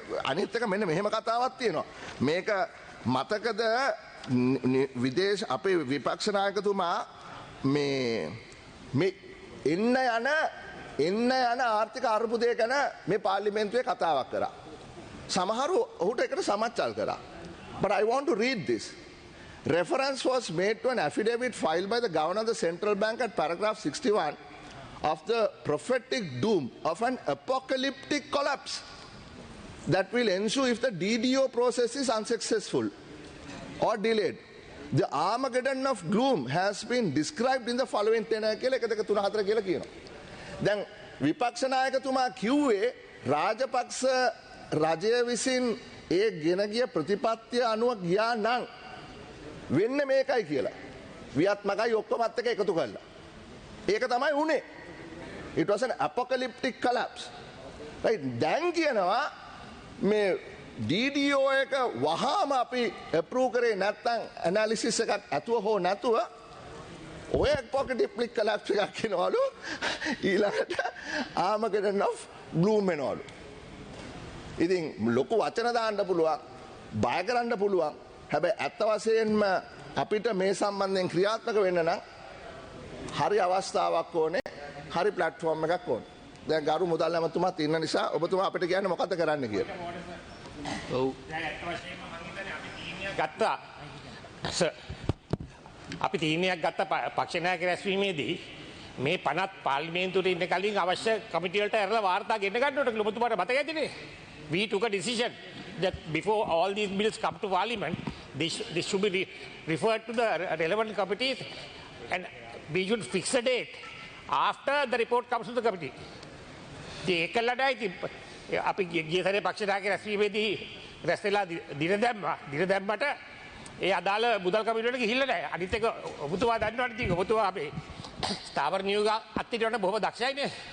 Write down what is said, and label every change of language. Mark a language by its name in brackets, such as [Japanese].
[Sinhala] අනිත් එක මෙන්න මෙහෙම කතාවක් තියෙනවා. මේක මතකද විදේශ අපේ විපක්ෂ නායකතුමා මේ එන්න යන ආර්ථික අර්බුදය ගැන මේ පාර්ලිමේන්තුවේ කතාවක් කරා. සමහරු ඔහුට එකට සමච්චල් කරා. [English] But I want to read this. Reference was made to an affidavit filed by the governor of the central bank at paragraph 61 of the prophetic doom of an apocalyptic collapse that will ensue if the DDO process is unsuccessful or delayed. The Armageddon of gloom has been described in the following tenor [Sinhala] කියලා 1 2 3 4 කියලා කියනවා. දැන් විපක්ෂ නායකතුමා කිව්වේ රාජපක්ෂ රජය විසින් ඒ ගෙන ගිය ප්‍රතිපත්තිය අනුව ගියා නම් වෙන්නේ මේකයි කියලා. වියත්මකයි ඔක්කොමත් එක එකතු කළා. ඒක තමයි උනේ. [English] It was an apocalyptic collapse. Right? [Sinhala] දැන් කියනවා මේ DDO එක වහාම අපි approve කරේ නැත්නම් analysis එකක් ඇතුව හෝ නැතුව ඔය apocalyptic collapse එකක් කියනවලු ඊළඟට [English] Armageddon of gloom [Sinhala] වෙනවලු. ඉතින් ලොකු වචන දාන්න පුළුවන්, බය කරන්න පුළුවන්. හැබැයි ඇත්ත වශයෙන්ම අපිට මේ සම්බන්ධයෙන් ක්‍රියාත්මක වෙන්න නම් හරි අවස්ථාවක් ඕනේ, හරි ප්ලැට්ෆෝම් එකක් ඕනේ. දැන් ගරු මුදල් ඇමතුමාත් ඉන්න නිසා ඔබතුමා අපිට කියන්නේ මොකද කරන්න කියලා. ඔව්. දැන් ඇත්ත වශයෙන්ම මම හිතන්නේ අපි තීරණයක් ගත්තා. අපි තීරණයක් ගත්ත පක්ෂ නායක රැස්වීමේදී මේ 50 පාර්ලිමේන්තුවට ඉන්න කලින් අවශ්‍ය කමිටු වලට ඇරලා වාර්තා ගෙන්න ගන්නකොට කියලා ඔබතුමාට මතක ඇතිනේ. [English] We took a decision that before all these bills come to parliament, this should be referred to the relevant committees and we should fix a date after the report comes to the committee. [Sinhala] ඒකලටයි අපි ගිය සැරේ පක්ෂ නායක රැස්වීමේදී රැස් වෙලා දින දැම්මට ඒ අදාළ මුදල් කමිටුවට ගිහිල්ලා නැහැ. අනිත් එක ඔබතුමා දන්නවනේ ඉතින් ඔබතුමා අපේ ස්ථාවර නියෝග අත්තිටවන්න බොහොම දක්ෂයිනේ.